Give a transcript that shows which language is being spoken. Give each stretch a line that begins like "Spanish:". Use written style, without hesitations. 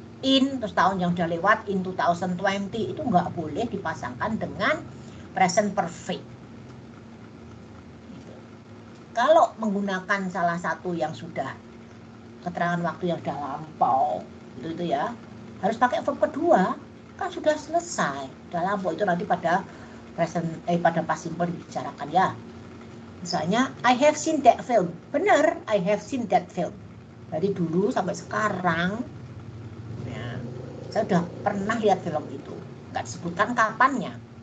Indonesian: In, terus tahun yang sudah lewat, in 2020, itu nggak boleh dipasangkan dengan present perfect. Gitu. Kalau menggunakan salah satu yang sudah keterangan waktu yang sudah lampau, gitu ya, harus pakai verb kedua. Kan sudah selesai, dalam itu nanti pada pada past simple dibicarakan ya. Misalnya
English: I have seen that film,
Indonesian: benar,
English: I have seen that film.
Indonesian: Dari dulu sampai sekarang ya, saya sudah pernah lihat film itu, nggak disebutkan kapannya.